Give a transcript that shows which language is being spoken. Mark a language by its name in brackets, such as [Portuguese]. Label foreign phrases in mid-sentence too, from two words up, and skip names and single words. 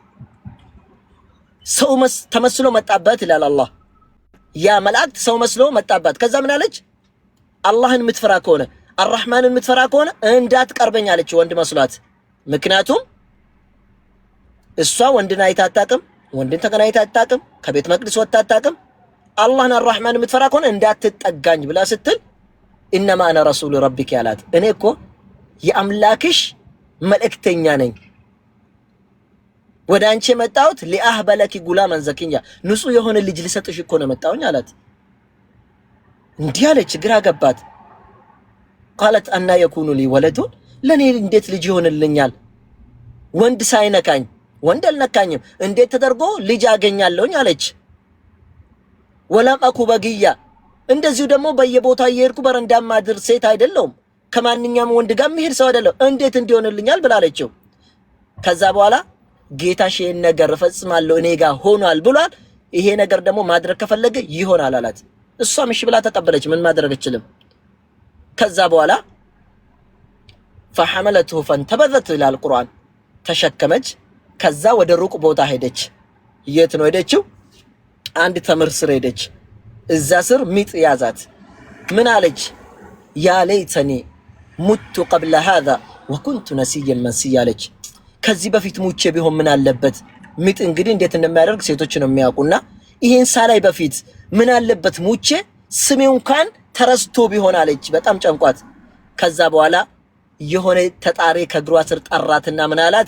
[Amharic] ሰው ተመስሎ መጣባት ይላል አላህ ያ መላእክት ሰው መስሎ መጣባት ከዛ ምን አለች አላህን ምትፈራ ከሆነ አርrahማንን ምትፈራ ከሆነ እንዳትቀርበኝ አለች ወንድ መስሏት ምክንያቱም እሷ ወንድን አይታጣቅም ወንድን ተገናኝታ አታቅም ከቤት መቅደስ ወጣ አታቅም አላህን አርrahማን ምትፈራ ከሆነ እንዳትጠጋኝ ብላ ስትል [Arabic] انما انا رسول ربك [Amharic] ያላት እኔ እኮ የአምላክሽ መልእክተኛ ነኝ ወደ አንቺ መጣሁት [Arabic] لأهب لك غلاما زكيا [Amharic] ንጹህ የሆነ ልጅ ልሰጥሽ እኮ ነው መጣሁኝ አላት እንዲህ አለች ግራ ገባት [Arabic] قالت ان يكون لي ولد [Amharic] ለኔ እንዴት ልጅ ይሆንልኛል ወንድ ሳይነካኝ ወንድ አልነካኝም እንዴት ተደርጎ ልጅ አገኛለሁኝ አለች [Arabic] ولم أك بغيا [Amharic] እንደዚሁ ደግሞ በየቦታው እየሄድኩ በረንዳ ማድር ሴት አይደለም ከማንኛውም ወንድ ጋር መሄድ ሰው አይደለም እንዴት እንዲሆንልኛል ብላለችው ከዛ በኋላ ጌታሽ ይሄን ነገር ፈጽማለሁ እኔ ጋር ሆኗል ብሏል ይሄ ነገር ደግሞ ማድረግ ከፈለገ ይሆናል አላት እሷም እሺ ብላ ተቀበለች ምን ማድረግ አይችልም ከዛ በኋላ [Arabic] فحملته فانتبذت الى القران [Amharic] ተሸከመች ከዛ ወደ ሩቅ ቦታ ሄደች የት ነው ሄደችው አንድ ተምር ስር ሄደች እዛ ስር ሚጥ ያዛት ምን አለች [Arabic] يا ليتني مت قبل هذا وكنت نسيا منسيا [Amharic] አለች ከዚህ በፊት ሙቼ ቢሆን ምን አለበት ሚጥ እንግዲህ እንዴት እንደሚያደርግ ሴቶች ነው የሚያውቁና ይሄን ሳላይ በፊት ምን አለበት ሙቼ ስሜው እንኳን ተረስቶ ቢሆን አለች በጣም ጨንቋት ከዛ በኋላ የሆነ ተጣሪ ከግሯ ስር ጠራትና ምን አላት